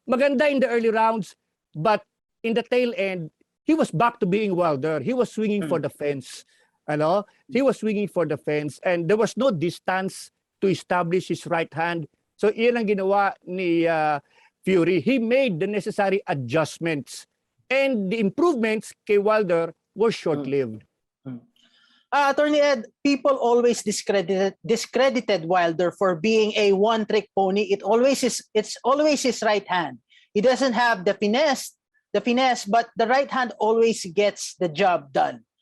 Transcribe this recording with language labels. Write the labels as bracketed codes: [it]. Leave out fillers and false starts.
[tl] Maganda [en] in the early rounds, but in the tail end, he was back to being Wilder. He was swinging for the fence. [tl] Ano? [en] He was swinging for the fence and there was no distance to establish his right hand. [tl] So iyan ang ginawa ni Fury. [en] He made the necessary adjustments and the improvements kay Wilder were short-lived. Attorney Ed, people always discredited Wilder for being a one-trick pony. It's always his right hand. He doesn't have the finesse, but the right hand always gets the job done.